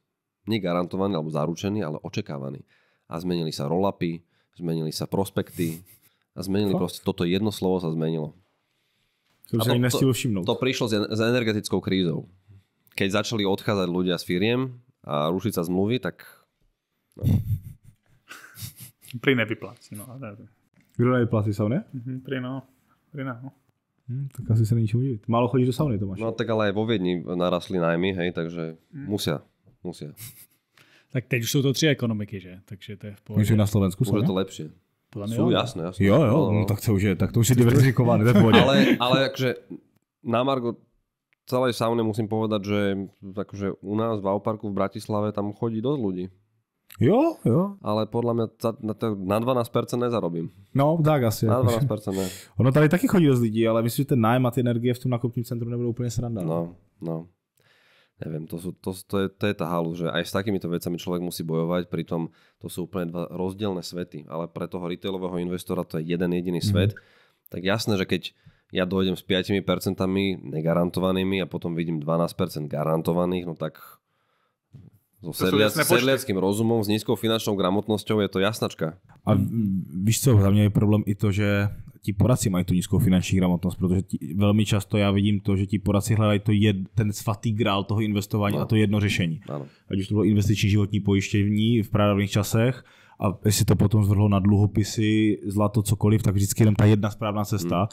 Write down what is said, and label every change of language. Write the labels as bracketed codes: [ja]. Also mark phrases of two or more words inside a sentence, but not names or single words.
[sk] Nie garantovaný alebo zaručený, ale očekávaný. A zmenili sa roll-upy, zmenili sa prospekty a zmenili proste, toto jedno slovo sa zmenilo. To prišlo s energetickou krízou. Keď začali odchádzať ľudia z firiem a rušiť sa zmluvy, tak no. [cs] Prý nevyplácí, no. Kdo nevyplácí, sauny? Prý no. [sk] Tak asi sa ničím udivit. Málo chodíš do sauny, Tomáš. No tak ale aj vo Viedni narastli nájmy, hej, takže musia. [cs] Tak teď už jsou to 3 ekonomiky, že? Takže to je v pohodě. [sk] Už je na Slovensku, už je to lepšie. Sú, jasné. [cs] Jo, no, tak to už je diverzifikované, to je v pohodě. [sk] Ale akože na margo celej sauny musím povedať, že akože u nás v Auparku v Bratislave tam chodí dosť ľudí. [cs] Jo. [sk] Ale podľa mňa na 12% nezarobím. No, tak asi. [cs] Na 12% ne. Ono tady taky chodí dost lidí, ale myslím, že ten nájem a ty energie v tom nákupním centru nebudou úplně sranda. No. [sk] Neviem, to je tá halu, že aj s takýmito vecami človek musí bojovať, pritom to sú úplne dva rozdielne svety, ale pre toho retailového investora to je jeden jediný svet. Tak jasné, že keď ja dojdem s 5% negarantovanými a potom vidím 12% garantovaných, no tak so sedliackým rozumom, s nízkou finančnou gramotnosťou je to jasnačka. [cs] A víš co, za mě je problém i to, že ti poradci mají tu nízkou finanční gramotnost, protože velmi často já vidím to, že ti poradci hledají ten svatý grál toho investování a to jedno řešení. Ano. Ať už to bylo investiční životní pojištění v pravidelných časech a jestli to potom zvrhlo na dluhopisy, zlato, cokoliv, tak vždycky jenom ta jedna správná cesta.